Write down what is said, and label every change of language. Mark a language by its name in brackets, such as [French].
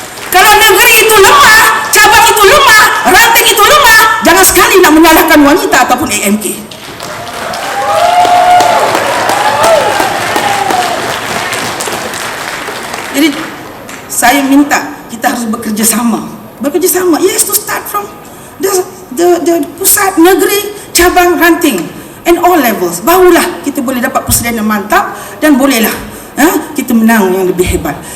[Malay] Kalau negeri itu lemah, cabang itu lemah, ranting itu lemah, jangan sekali nak menyalahkan wanita ataupun AMK. Jadi saya minta kita harus bekerja sama. [English] Yes, to start from the pusat, negeri, cabang, ranting and all levels. [Malay] Barulah kita boleh dapat persediaan yang mantap dan bolehlah kita menang yang lebih hebat.